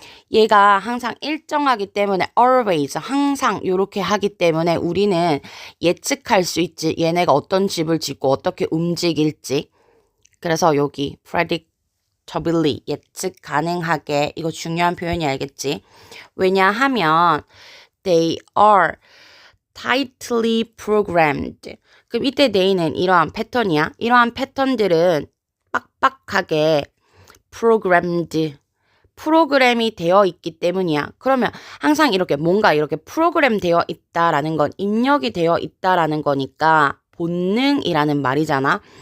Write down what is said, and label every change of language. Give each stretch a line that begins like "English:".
Korean: 얘가 항상 일정하기 때문에 always, 항상 이렇게 하기 때문에 우리는 예측할 수 있지. 얘네가 어떤 집을 짓고 어떻게 움직일지. 그래서 여기 predict predictably, 예측 가능하게. 이거 중요한 표현이 알겠지?
English: 왜냐하면 they are tightly programmed.
Korean: 그럼 이때 they는 이러한 패턴이야. 이러한 패턴들은 빡빡하게 programmed, 프로그램이 되어 있기 때문이야. 그러면 항상 이렇게 뭔가 이렇게 프로그램 되어 있다라는 건 입력이 되어 있다라는 거니까 본능이라는 말이잖아.